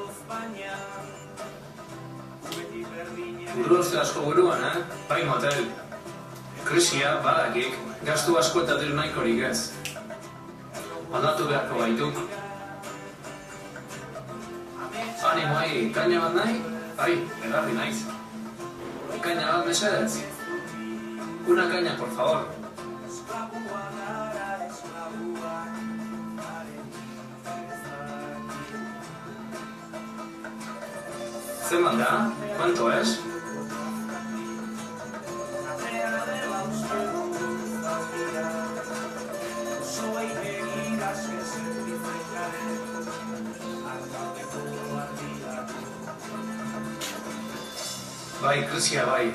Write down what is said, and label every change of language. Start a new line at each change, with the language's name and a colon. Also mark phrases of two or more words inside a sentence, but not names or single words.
Basque: Buruz asko buruan, Bai motel. Krisia, badakik, gastu asko eta diru nahikorik ez. Aldatu beharko gaituk. Animo, kaina bat nahi? Bai, egarri naiz. Kaina bat mesedez?
Spanish: Una caña, por favor.
Basque: ¿Zenbat da?
Spanish: ¿Cuánto es?
Basque: Bai, krisia bai.